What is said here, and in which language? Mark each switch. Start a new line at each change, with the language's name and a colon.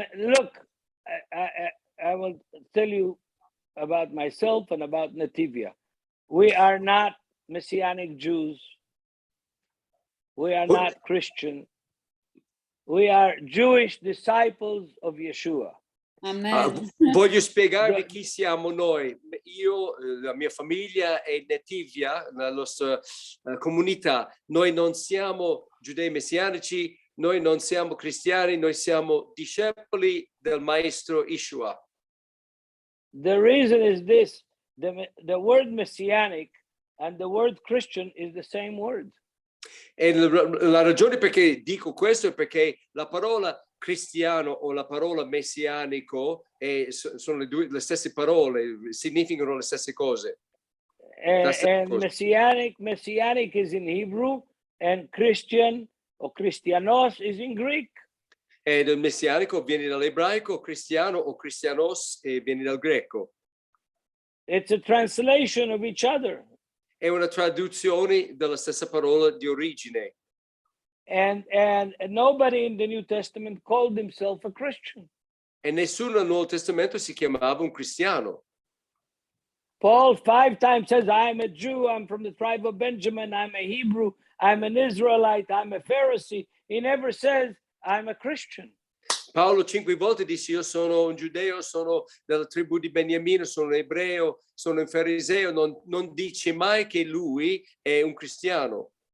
English: Look, I will tell you about myself and about Nativia. We are not Messianic Jews. We are not Christian. We are Jewish disciples of Yeshua. Amen.
Italian: Voglio spiegarvi chi siamo noi. Io, la mia famiglia è Nativia, la nostra comunità. Noi non siamo giudei messianici, noi non siamo cristiani, noi siamo discepoli del maestro Yeshua.
English: The reason is this: the word messianic and the word Christian is the same word.
Italian: E la ragione perché dico questo è perché la parola cristiano o la parola messianico sono le stesse parole, significano le stesse cose.
English: And messianic is in Hebrew, and Christian o Christianos is in Greek.
Italian: Ed il messianico viene dall'ebraico, cristiano o cristianos viene dal greco.
English: It's a translation of each other.
Italian: È una traduzione della stessa parola di origine.
English: And nobody in the New Testament called himself a Christian.
Italian: E nessuno nel Nuovo Testamento si chiamava un cristiano.
English: Paul 5 times says, I'm a Jew, I'm from the tribe of Benjamin, I'm a Hebrew, I'm an Israelite, I'm a Pharisee. He never says, I'm a Christian.
Italian: Paolo 5 volte dice io sono un giudeo, sono della tribù di Beniamino, sono un ebreo, sono un fariseo, non dice mai che lui è un cristiano.